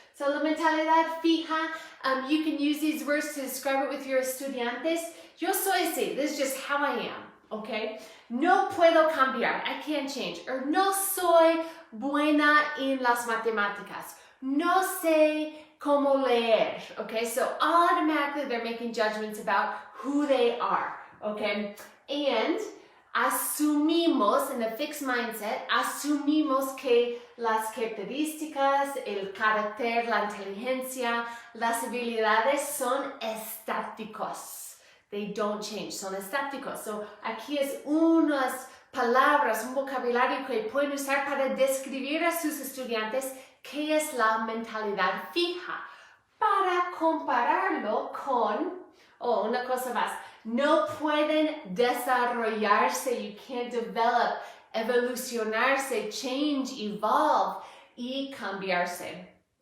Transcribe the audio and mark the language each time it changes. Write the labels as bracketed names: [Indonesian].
[English] So [Spanish] la mentalidad fija, [English] you can use these words to describe it with your estudiantes. [Spanish] Yo soy así, [English] this is just how I am, okay? [Spanish] No puedo cambiar, [English] I can't change. Or [Spanish] no soy buena en las matemáticas. No sé cómo leer, okay? [English] So automatically they're making judgments about who they are, okay? [Spanish] And asumimos, [English] in a fixed mindset, [Spanish] asumimos que las características, el carácter, la inteligencia, las habilidades son estáticos. [English] They don't change, [Spanish] son estáticos. So aquí es unas palabras, un vocabulario que pueden usar para describir a sus estudiantes qué es la mentalidad fija, para compararlo con, una cosa más, no pueden desarrollarse, [English] you can't develop, [Spanish] evolucionarse, [English] change, evolve [Spanish] y cambiarse.